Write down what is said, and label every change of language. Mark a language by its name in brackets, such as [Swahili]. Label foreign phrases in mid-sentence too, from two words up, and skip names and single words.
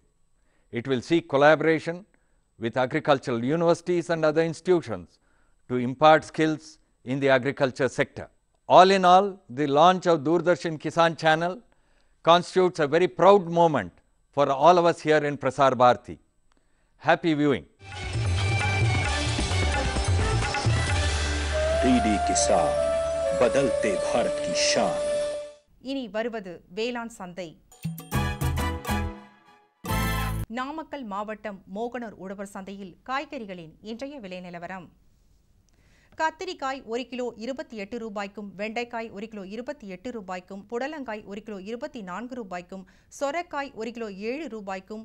[English] It will seek collaboration with agricultural universities and other institutions to impart skills in the agriculture sector. All in all, the launch of Doordarshan Kisan channel constitutes a very proud moment for all of us here in Prasar Bharati. Happy viewing. [Hindi] डीडी किसान बदलते भारत की शान. [Tamil] இனி வருவது வேளாண் சந்தை. நாமக்கல் மாவட்டம் மோகனூர் உழவர் சந்தையில் காய்கறிகளின் இன்றைய விலை நிலவரம். கத்திரிக்காய் 1 கிலோ 28 ரூபாய்க்கும், வெண்டைக்காய் 1 கிலோ 28 ரூபாய்க்கும், புடலங்காய் 1 கிலோ 24 ரூபாய்க்கும், சொரக்காய் 1 கிலோ 7 ரூபாய்க்கும்,